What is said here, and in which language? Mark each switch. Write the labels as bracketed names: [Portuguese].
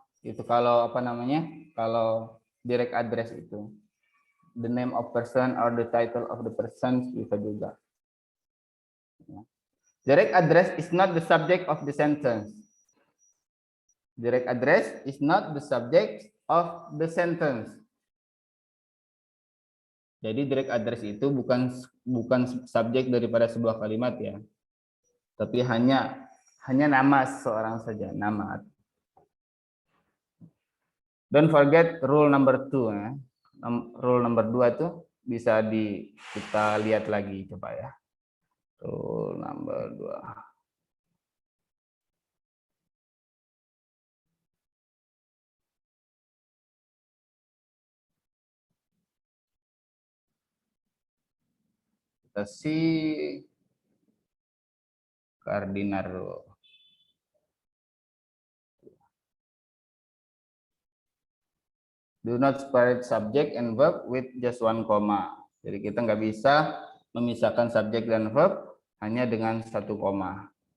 [Indonesian] Itu kalau apa namanya? Kalau direct address itu. [English] The name of person or the title of the person [Indonesian] bisa juga. [English] Direct address is not the subject of the sentence. Direct address is not the subject of the sentence. [Indonesian] Jadi direct address itu bukan subjek daripada sebuah kalimat ya. Tapi hanya nama seseorang saja, nama. [English] Don't forget rule number 2 ya. Rule number 2 [Indonesian] itu bisa kita lihat lagi coba ya. [English] Rule number 2. Si cardinal rule. Do not separate subject and verb with just one comma. [Indonesian] Jadi kita nggak bisa memisahkan subjek dan verb hanya dengan satu koma.